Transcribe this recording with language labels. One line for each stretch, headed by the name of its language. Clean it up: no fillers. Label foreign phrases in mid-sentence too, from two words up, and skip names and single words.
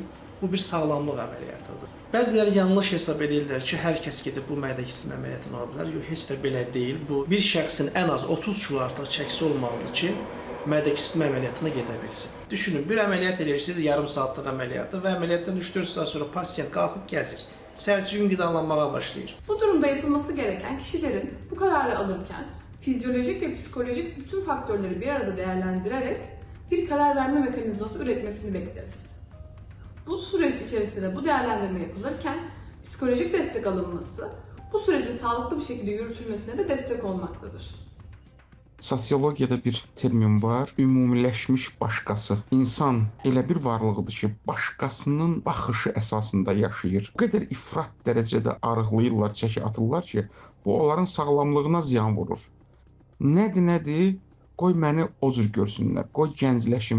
Azerbaijani: Bu bir sağlamlıq əməliyyatıdır. Bəziləri yanlış hesab edirlər ki, hər kəs gedib bu mədə kiçiltmə əməliyyatını ola bilər. Yox, heç də belə deyil. Bu bir şəxsin ən az 30 kilo artıq çəkisi olmalıdır ki, mədə kiçiltmə əməliyyatına gedə bilsin. Düşünün, bir əməliyyat edirsiniz, yarım saatlıq əməliyyatı və əməliyyatdan 3-4 saat sonra pasiyent qalxıb gəzir. Səhərsi gün qidalanmağa başlayır.
Turkish: Bu durumda yapılması gereken kişilerin bu kararı alırken fizyolojik ve psikolojik bütün faktörleri bir arada değerlendirerek bir karar verme mekanizması üretmesini bekleriz. Bu süreç içerisinde bu değerlendirme yapılırken psikolojik destek alınması bu sürecin sağlıklı bir şekilde yürütülmesine de destek olmaktadır.
Azerbaijani: Sosiologiyada bir termin var, ümumiləşmiş başqası. İnsan elə bir varlıqdır ki, başqasının baxışı əsasında yaşayır. O qədər ifrat dərəcədə arıqlayırlar, çəki atırlar ki, bu onların sağlamlığına ziyan vurur. Nədir? Qoy məni o cür görsünlər, qoy gəncləşim.